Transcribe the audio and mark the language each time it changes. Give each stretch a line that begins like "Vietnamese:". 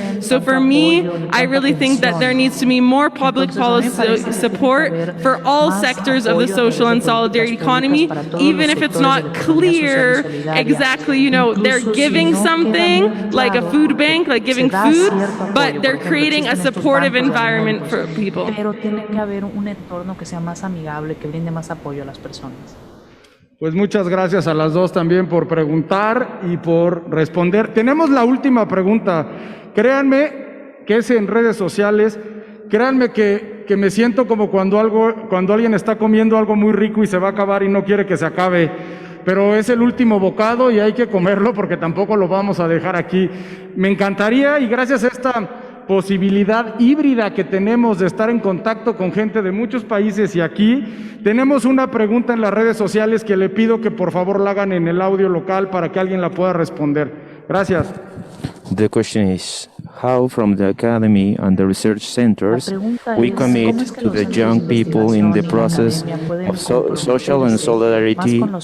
English: So for me, I really think that there needs to be more public policy support for all sectors of the social and solidarity economy, even if it's not clear exactly, you know, they're giving something like a food bank, like giving food, but they're creating a supportive environment for people.
Spanish: Pero tiene que haber un entorno que sea más amigable, que brinde más apoyo a las personas. Pues muchas gracias a las dos también por preguntar y por responder. Tenemos la última pregunta. Créanme que es en redes sociales. Créanme que me siento como cuando alguien está comiendo algo muy rico y se va a acabar y no quiere que se acabe. Pero es el último bocado y hay que comerlo porque tampoco lo vamos a dejar aquí. Me encantaría, y gracias a esta posibilidad híbrida que tenemos de estar en contacto con gente de muchos países y aquí, tenemos una pregunta en las redes sociales que le pido que por favor la hagan en el audio local para que alguien la pueda responder. Gracias.
English: The question is, how from the academy and the research centers we commit to the young people in the process of social and solidarity.